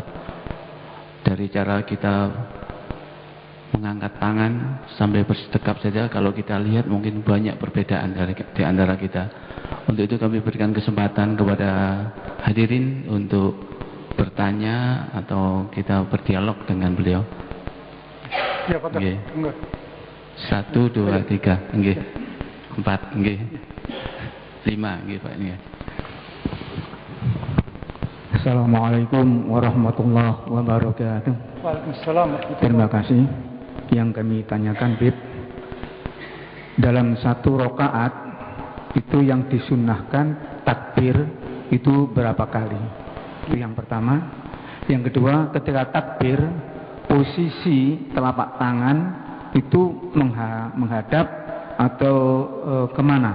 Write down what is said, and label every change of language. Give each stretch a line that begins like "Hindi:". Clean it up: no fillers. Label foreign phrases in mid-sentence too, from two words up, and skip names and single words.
Indonesian: Dari cara kita mengangkat tangan sampai bersedekap saja, kalau kita lihat mungkin banyak perbedaan di antara kita. Untuk itu kami berikan kesempatan kepada hadirin untuk bertanya atau kita berdialog dengan beliau. Ya, Pak. Nggih. 1, 2, 3, nggih. 4, nggih. 5, nggih Pak. Nggih.
Arabic: السلام عليكم ورحمة الله وبركاته.
Indonesian: Waalaikumsalam. Terima kasih. Yang kami tanyakan, Bib, dalam satu rakaat itu yang disunnahkan takbir itu berapa kali? Itu yang pertama. Yang kedua, ketika takbir posisi telapak tangan itu menghadap atau kemana?